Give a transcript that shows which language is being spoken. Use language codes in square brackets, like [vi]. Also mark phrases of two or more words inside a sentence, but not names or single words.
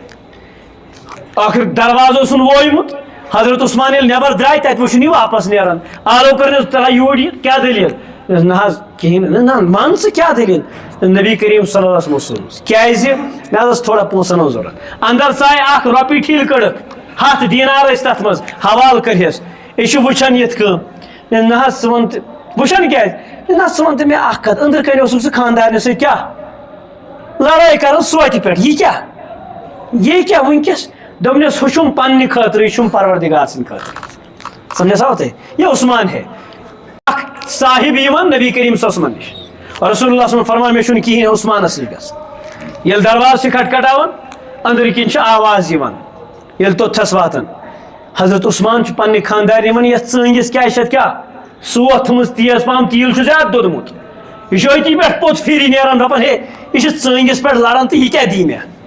[ks] آخر دروازٕ اوسُن وویمُت حضرت عثمان ییٚلہِ نٮ۪بر درٛاے تتہِ وٕچھُن یہِ واپس نیران آلو کٔرنس ترٛاو یوٗرۍ یہِ کیٛاہ دٔلیٖل نہ حظ کِہیٖنۍ نہ مان ژٕ کیٛاہ دٔلیٖل نبی کریم [ar] صلی اللہ علیہ وسلم [ks] کیٛازِ مےٚ حظ ٲس تھوڑا پونٛسن ہٕنٛز ضوٚرتھ اندر ژاے اکھ رۄپیہِ ٹھیٖل کٔڑٕکھ 100 دینار ٲسۍ تتھ منٛز حوالہٕ کٔرہس یہِ چھُ وٕچھان یِتھ کٲم نہ حظ ژٕ وَن تہٕ وٕچھان کیٛازِ نہ ژٕ وَن تہٕ مےٚ اکھ کتھ أنٛدرٕ کَنۍ اوسُکھ ژٕ خاندارنہِ سۭتۍ کیٛاہ لڑٲے کران سوتہِ پٮ۪ٹھ یہِ کیٛاہ وٕنکیٚس دوٚپنس ہُہ چھُم پننہِ خٲطرٕ یہِ چھُم پروردگار سٕنٛدِ خٲطرٕ سمجھا آو تۄہہِ یہِ عثمان ہے اکھ صاحب یِوان نبی کریم [ar] صلی اللہ علیہ وسلم [ks] نش [ar] رسول اللہ صلی اللہ علیہ وسلم [ks] فرمان مے چھُنہٕ کِہیٖنۍ عثمانس نِش گژھُن ییٚلہِ دروازٕ چھِ کھٹکھٹاوان أنٛدرٕ کِنۍ چھِ آواز یِوان ییٚلہِ توٚتھس واتان حضرت عثمان چھُ پننہِ خاندارنہِ وَنان یتھ ژٲنٛگِس کیٛاہ چھِ اتھ کیٛاہ سوت تھٲومٕژ تیز پہم تیٖل چھُ زیادٕ دوٚدمُت یہ چھُ أتی پٮ۪ٹھ پوٚت پھِرِ نیران دپان ہے یہِ چھُ ژٲنٛگِس پٮ۪ٹھ لڑان تہٕ یہِ کیٛاہ دی مےٚ